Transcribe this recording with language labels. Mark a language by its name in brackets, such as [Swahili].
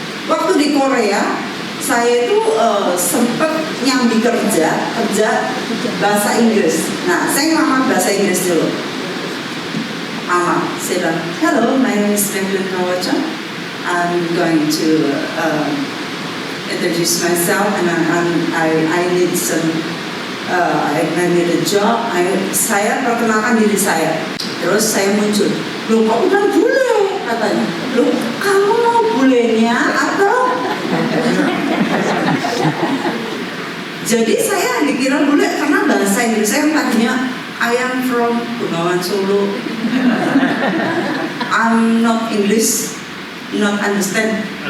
[Indonesian] Waktu di Korea, saya itu sempat nyambi kerja bahasa Inggris. Nah, saya ngelamar bahasa Inggris dulu. Saya bilang, [English] hello, my name is Evelyn Kawacha. I'm going to introduce myself, and I need I need a job. [Indonesian] Saya perkenalkan diri saya. Terus saya muncul. Loh, kok bukan bule? Katanya. Loh, kamu mau bulenya atau? Jadi saya dikira bule karena bahasa Inggris saya tadinya [English] I am from [Indonesian] Bengawan Solo. [English] I'm not English, not understand.